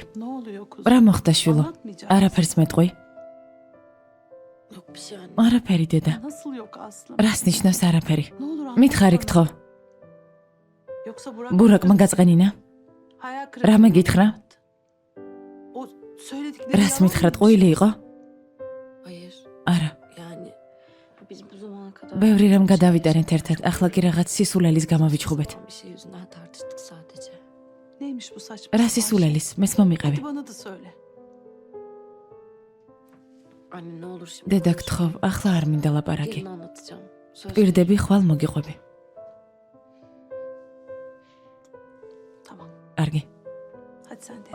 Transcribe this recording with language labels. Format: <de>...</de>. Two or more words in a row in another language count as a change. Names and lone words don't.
<tr>ne oluyor kuzum?</tr> <ka>რა მოხდა შვილო?</ka> <tr>Anlatmayacak.</tr> <ka>არაფერს მეტყვი?</ka> <tr>Yok bir şey anne.</tr> <ka>არაფერი დედა.</ka> <tr>Nasıl yok Aslım?</tr> <ka>რას ნიშნავს არაფერი?</ka> <tr>Ne olur</tr> <ka>მითხარი</ka> <tr>anlatsana.</tr> <ka>გთხოვ.</ka> <tr>Yoksa</tr> <ka>ბურაკმა გაწყენინა?</ka> <tr>Hayal</tr> <ka>რამე</ka> <tr>kırıklığı</tr> <ka>გითხრა?</ka> <tr>yarattı. O söyledikleri</tr> <ka>რას</ka> <tr>yalan</tr> <ka>მითხრა,</ka> <tr>mıymış?</tr> <ka>ტყუილი იყო?</ka> <tr>Hayır.</tr> <ka>არა.</ka> <tr>zamana kadar...</tr> <ka>ბევრი რამ გადავიტანეთ ერთად. ახლა კი რაღაც სისულელის გამავიჩხუბეთ.</ka> <tr>Bir şey yüzünden tartıştık sadece. Neymiş bu saçma?</tr> <ka>რა</ka> <tr>sapan</tr> <ka>სისულელის? მეც</ka> <tr>şey?</tr> <ka>მომიყევი.</ka> <tr>Hadi bana da söyle. Anne ne olur şimdi.</tr> <ka>დედა</ka> <tr>konuş.</tr> <ka>გთხოვ, ახლა არ მინდა ლაპარაკი.</ka> <tr>Gelin anlatacağım. Söz.</tr> <ka>პირდები ხვალ მოგიყვები.</ka> <tr>Tamam.</tr> <ka>კარგი.</ka> <tr>Hadi sen de.</tr>